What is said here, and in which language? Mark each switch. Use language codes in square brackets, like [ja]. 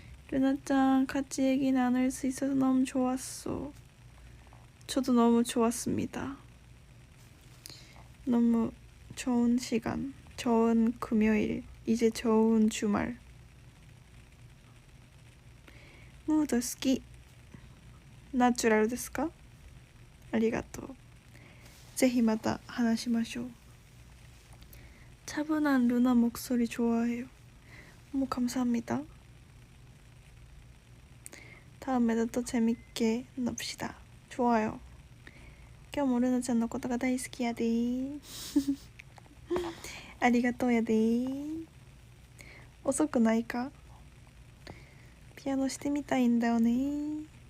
[ko] 루나짱 같이 얘기 나눌 수 있어서 너무 좋았어. 저도 너무 좋았습니다. 너무 좋은 시간, 좋은 금요일, 이제 좋은 주말. [ja] 무더好き。ナチュラルですか？ありがとう。ぜひまた話しましょう。 [ko] 차분한 루나 목소리 좋아해요. 너무 감사합니다. 다음에도 또 재밌게 놉시다. 좋아요. [ja] 今日もルナちゃんのことが大好きやでありがとうやで。遅くないか？ピアノしてみたいんだよね。